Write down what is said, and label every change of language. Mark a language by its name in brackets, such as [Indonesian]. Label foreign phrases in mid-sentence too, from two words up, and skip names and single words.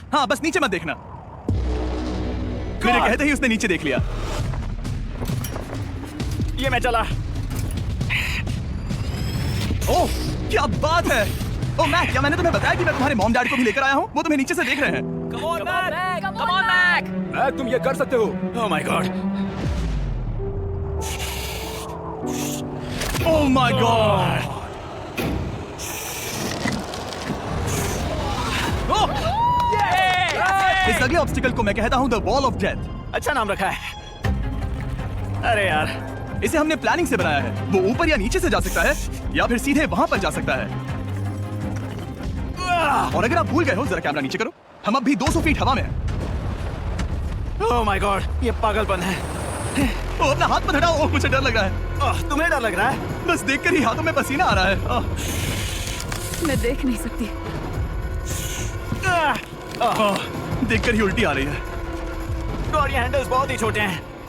[Hindi] हाँ, बस नीचे मत देखना। मेरे कहते ही उसने नीचे देख लिया। ये मैं चला। ओह, क्या बात है। ओह मैक, क्या मैंने तुम्हें बताया कि मैं तुम्हारे [English] mom dad [Hindi] को भी लेकर आया हूँ? वो तुम्हें नीचे से देख रहे हैं। [English] Come on, man! Come on, Mac! [Hindi] मैक तुम ये कर सकते हो। [English] Oh my God! Oh my God. [Hindi] इस अगले ऑब्स्टिकल को मैं कहता हूँ [English] the wall of death. [Hindi] अच्छा नाम रखा है। अरे यार, इसे हमने प्लानिंग से बनाया है। वो ऊपर या नीचे से जा सकता है या फिर सीधे वहां पर जा सकता है। और अगर आप भूल गए हो, जरा कैमरा नीचे करो। हम अब भी 200 फीट हवा में हैं। [English] oh my God! [Hindi] ये पागलपन है। ओह, अपना हाथ मत हटाओ। ओह, मुझे डर लग रहा है। तुम्हें डर लग रहा है? बस देखकर ही हाथों में पसीना आ रहा है। मैं देख नहीं सकती। देखकर ही उल्टी आ रही है। और ये हैंडल्स बहुत ही छोटे हैं।